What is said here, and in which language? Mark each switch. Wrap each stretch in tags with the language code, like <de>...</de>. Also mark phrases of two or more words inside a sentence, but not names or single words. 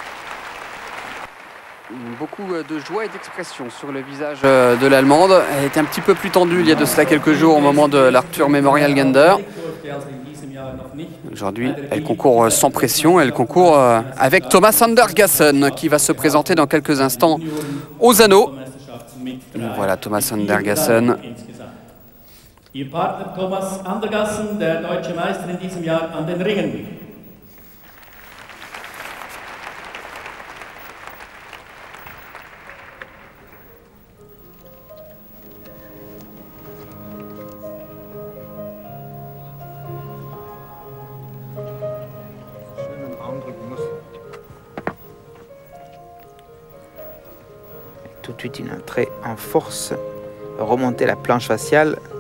<fr>Beaucoup de joie et d'expression sur le visage de l'Allemande. Elle était un petit peu plus tendue il y a de cela quelques jours au moment de l'Arthur Memorial Gander. Aujourd'hui, elle concourt sans pression, elle concourt avec Thomas Andergassen qui va se présenter dans quelques instants aux anneaux. Voilà Thomas Andergassen.</fr> <de>Ihr Partner Thomas Andergassen, der deutsche Meister in diesem Jahr an den Ringen.</de> <fr>Tout de suite une entrée en force, remonter la planche faciale.</fr>